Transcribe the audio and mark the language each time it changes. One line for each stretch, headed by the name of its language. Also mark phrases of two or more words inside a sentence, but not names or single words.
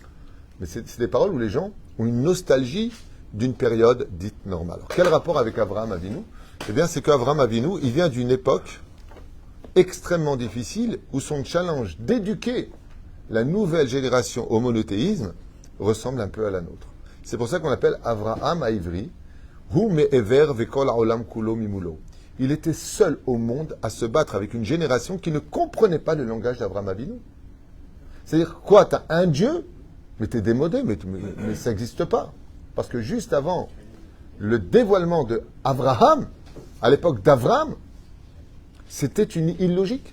French: Mais c'est des paroles où les gens ont une nostalgie d'une période dite normale. Alors, quel rapport avec Avraham Avinu? Eh bien, c'est qu'Avraham Avinu, il vient d'une époque extrêmement difficile où son challenge d'éduquer la nouvelle génération au monothéisme ressemble un peu à la nôtre. C'est pour ça qu'on appelle Avraham à Ivri,
Hebrew: הוא מעבר וכל העולם כולו ממולו.
French: Il était seul au monde à se battre avec une génération qui ne comprenait pas le langage d'Avraham Avinu. C'est-à-dire, quoi, t'as un Dieu, mais t'es démodé, mais ça n'existe pas. Parce que juste avant le dévoilement de Abraham, à l'époque d'Avraham, c'était une illogique.